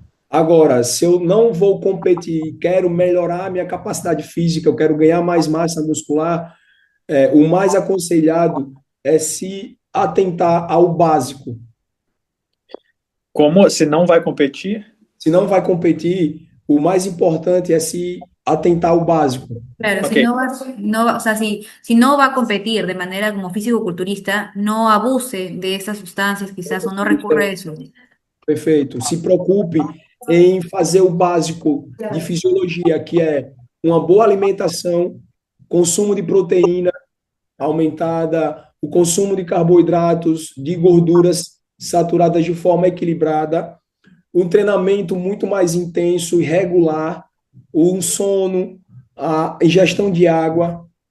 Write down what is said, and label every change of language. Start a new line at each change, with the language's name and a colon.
Portuguese: Agora, se eu não vou competir e quero melhorar a minha capacidade física, eu quero ganhar mais massa muscular, o mais aconselhado é se atentar ao básico. Como se não vai competir? Se não vai competir, o mais importante é se atentar ao básico.
Spanish: Claro, Ok. si no vas, no, va- o sea, si no va a competir de manera como físico-culturista, no abuse de estas sustancias quizás o no recurra a eso.
Portuguese: Perfeito. Se preocupe em fazer o básico de fisiologia, que é uma boa alimentação, consumo de proteína aumentada, o consumo de carboidratos, de gorduras saturadas de forma equilibrada, um treinamento muito mais intenso e regular, um sono, a ingestão de água.